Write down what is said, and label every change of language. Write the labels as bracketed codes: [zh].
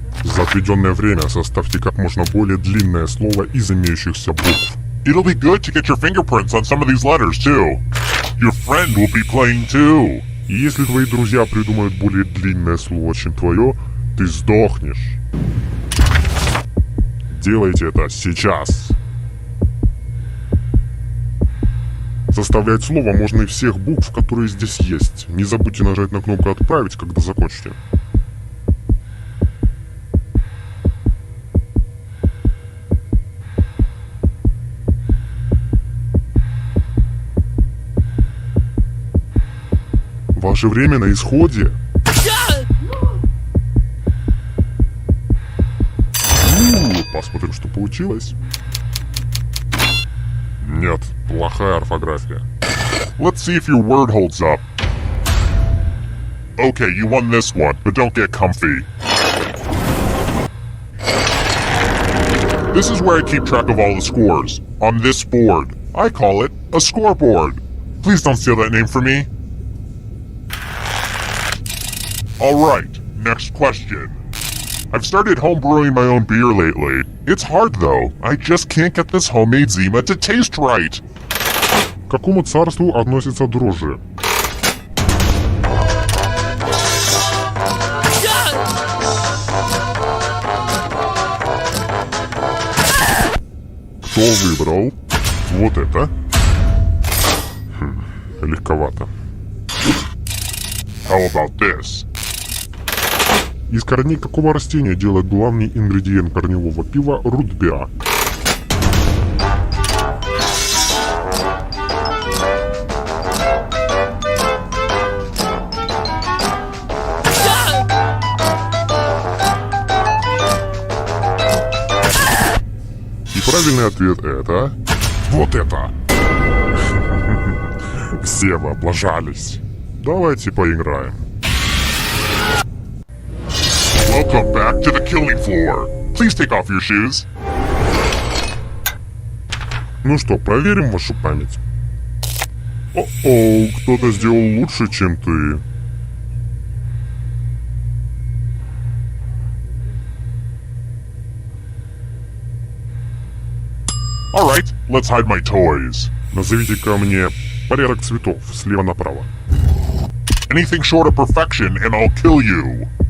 [ru] За отведенное время составьте как можно более длинное слово из имеющихся букв. [en] It'll be good to get your fingerprints on some of these letters too. Your friend will be playing too. [ru] И если твои друзья придумают более длинное слово, чем твое, ты сдохнешь. Делайте это сейчас. Составлять слово можно из всех букв, которые здесь есть. Не забудьте нажать на кнопку «Отправить», когда закончите. Ваше время на исходе. Посмотрим, что получилось. Нет, плохая орфография. [en] Let's see if your word holds up. Okay, you won this one, but don't get comfy. This is where I keep track of all the scores. On this board. I call it a scoreboard. Please don't steal that name from me. Alright, next question. I've started homebrewing my own beer lately. It's hard though. I just can't get this homemade Zima to taste right. [ru] какому царству относятся дрожжи? Кто выбрал вот это? Легковато. [en] How about this? [ru] Из корней какого растения делают главный ингредиент корневого пива рутбиа? И правильный ответ это... Вот это! Все вы облажались. Давайте поиграем. [en] Welcome back to the killing floor. Please take off your shoes. [ru] Ну что, проверим вашу память. О-оу, кто-то сделал лучше, чем ты. [en] Alright, let's hide my toys. [ru] Назовите-ка мне порядок цветов слева направо. [en] Anything short of perfection and I'll kill you.